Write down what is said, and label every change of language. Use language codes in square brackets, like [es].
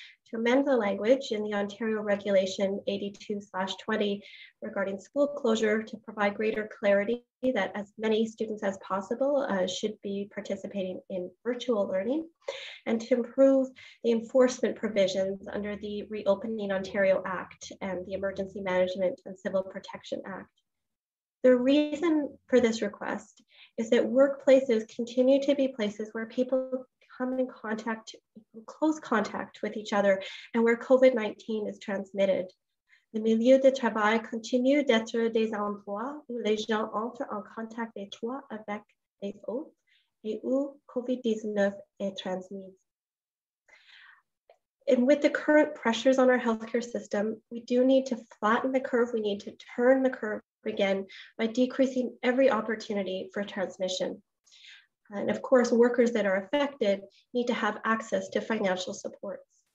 [en] to amend the language in the Ontario Regulation 82/20 regarding school closure to provide greater clarity that as many students as possible should be participating in virtual learning, and to improve the enforcement provisions under the Reopening Ontario Act and the Emergency Management and Civil Protection Act. The reason for this request is that workplaces continue to be places where people come in contact, close contact with each other, and where COVID-19 is transmitted. [fr] Le milieu de travail continue d'être des endroits où les gens entrent en contact étroit avec les autres et où COVID-19 est transmis. [en] And with the current pressures on our healthcare system, we do need to flatten the curve. We need to turn the curve again by decreasing every opportunity for transmission. And of course, workers that are affected need to have access to financial supports.